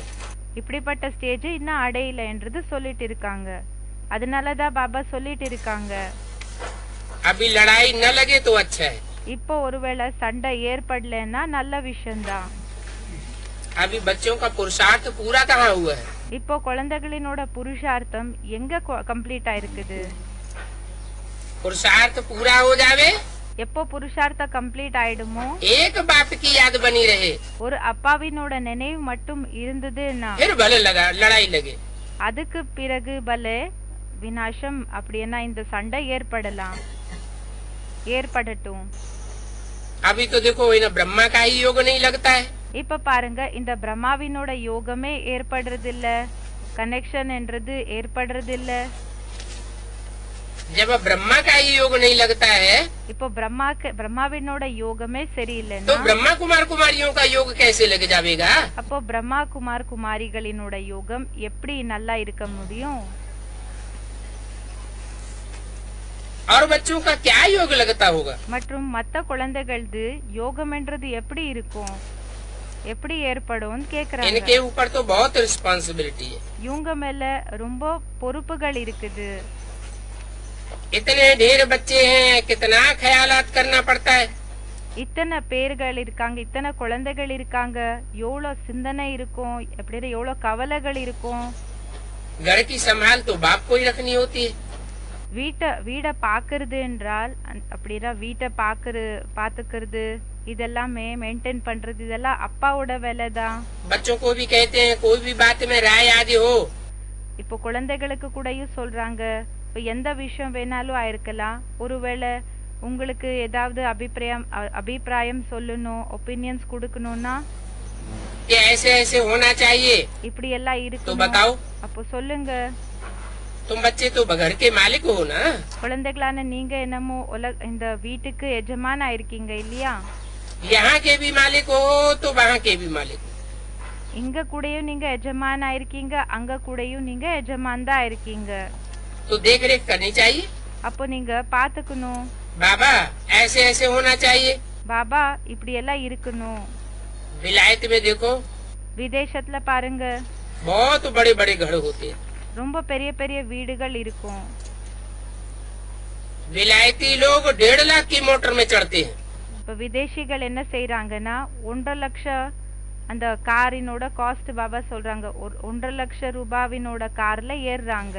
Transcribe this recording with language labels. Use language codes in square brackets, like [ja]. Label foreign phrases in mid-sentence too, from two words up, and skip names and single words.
[ta] இப்படிப்பட்ட ஸ்டேஜ் இன்னும் அடையல என்றது சொல்லிட்டு இருக்காங்க. அதனாலதான் பாபா சொல்லிட்டு இருக்காங்க, [hi] अभी लड़ाई न लगे तो अच्छा है। [ta] இப்போ ஒருவேளை சண்டை ஏற்படலன்னா நல்ல விஷயம்தான். [hi] अभी बच्चों का पुरुषार्थ पूरा कहाँ हुआ है? [ta] இப்போ குழந்தைகளினோட புருஷார்த்தம் எங்க கம்ப்ளீட் ஆயிருக்குது? [hi] पुरुषार्थ पूरा हो जावे, [ta] எப்போ புருஷார்த்த கம்ப்ளீட் ஆயிடுமோ, [hi] एक बाप की याद बनी रहे, [ta] ஒரு அப்பாவினோட நினைவு மட்டும் இருந்ததுன்னா [hi] फिर भले लड़ाई लगे। [ta] அதுக்கு பிறகு பலே விநாசம் அப்படின்னா இந்த சண்டை ஏற்படட்டும். [hi] अभी तो देखो इन्हें ब्रह्मा का ही योग नहीं लगता है। [ta] இப்ப பாருங்க, இந்த பிரம்மாவினோட யோகமே ஏற்படுறது இல்ல, கனெக்ஷன் என்றது ஏற்படுறது இல்ல. [hi] जब ब्रह्मा का ही योग नहीं लगता है [ta] இப்போ பிரம்மாவினோட யோகமே சரியில்லைன்னா [hi] तो ब्रह्मा कुमार कुमारियों का योग कैसे लग जाएगा? [ta] அப்போ பிரம்மா குமாரிகளினோட யோகம் எப்படி நல்லா இருக்க முடியும்? [hi] और बच्चों का क्या योग लगता होगा? [ta] மற்றும் மத்த குழந்தைகளது யோகம் என்றது எப்படி இருக்கும்? எப்படி ஏற்படும்னு கேக்குறாங்க. [hi] इनके ऊपर तो बहुत रिस्पॉन्सिबिलिटी है। [ta] இவங்க மேல ரொம்ப பொறுப்புகள் இருக்குது. [hi] इतने ढेर बच्चे हैं, कितना ख्यालात करना पड़ता है। [ta] இத்தனை பேர்கள் இருக்காங்க, இத்தனை குழந்தைகள் இருக்காங்க, எவ்வளவு சிந்தனை இருக்கும், எப்படி எவ்வளவு கவலைகள் இருக்கும். [hi] घर की संभाल तो बाप को ही रखनी होती है। [ta] வீட பாக்குறது என்றால் அப்படின்னா வீட்டை பாத்துக்கிறது இதெல்லாமே மெயின்டைன் பண்றது இதெல்லாம் அப்பாவோட வேலை தான். [hi] बच्चों को भी कहते हैं कोई भी बात में राय आदि हो। [ta] இப்போ குழந்தைகளுக்கு கூடயும் சொல்றாங்க, இப்போ எந்த விஷயம் வேணாலும் ஆயிருக்கலாம், ஒருவேளை உங்களுக்கு ஏதாவது அபிப்பிராயம் சொல்லணும், ஒப்பீனியன்ஸ் கொடுக்கணும்னா [hi] ये ऐसे ऐसे होना चाहिए [ta] இப்படி எல்லாம் [hi] तो [ta] இருக்கு. [hi] बताओ। [ta] அப்போ சொல்லுங்க. [hi] तुम बच्चे तो घर के मालिक हो ना। [ta] குழந்தைகளான நீங்க என்னமோ இந்த வீட்டுக்கு எஜமானா இருக்கீங்க இல்லையா? [hi] यहाँ के भी मालिक हो तो वहाँ के भी मालिक हो। [ta] இங்க கூடயும் நீங்க எஜமானா இருக்கீங்க, அங்க கூடயும் நீங்க எஜமான் தான் இருக்கீங்க. [hi] तो देख रेख करनी चाहिए। [ta] அப்போ நீங்க பாத்துக்கணும். [hi] बाबा ऐसे ऐसे होना चाहिए। [ta] பாபா இப்படி எல்லாம் இருக்கணும். [hi] विलायत में देखो [ta] விதேசத்துல பாருங்க, [hi] बहुत बड़े बड़े घर होते हैं। [ta] ரொம்ப பெரிய பெரிய வீடுகள் இருக்கும். [hi] विलायती लोग 1.5 लाख की मोटर में चढ़ते हैं। [ta] இப்ப விதேசிகள் என்ன செய்யறாங்கன்னா 1.5 லட்சம் அந்த காரினோட காஸ்ட் பாபா சொல்றாங்க, 1.5 லட்சம் ரூபாவினோட கார்ல ஏறுறாங்க.